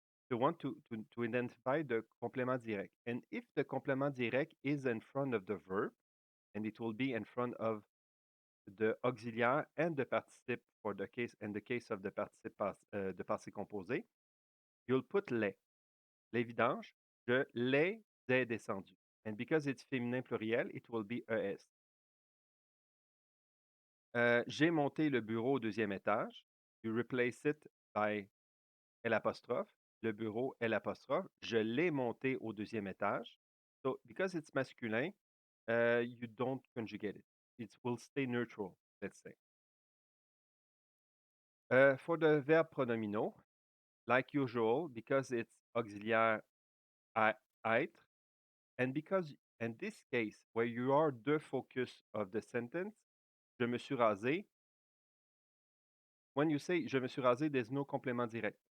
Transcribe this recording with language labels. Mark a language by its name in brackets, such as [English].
[English] You want to identify the complément direct. And if the complément direct is in front of the verb, and it will be in front of the auxiliaire and the participe for the case, in the case of the participe de passé composé, you'll put les. [French] Les vidanges, je les ai descendus. [English] And because it's féminin pluriel, it will be ES. [French] J'ai monté le bureau au deuxième étage. [English] You replace it by L', [French] le bureau L'. Je l'ai monté au deuxième étage. [English] So, because it's masculine, you don't conjugate it. It will stay neutral, let's say. For the verb pronominaux, like usual, because it's auxiliaire être, and because in this case, where you are the focus of the sentence, [French] je me suis rasé, [English] when you say je me suis rasé, there's no complément direct.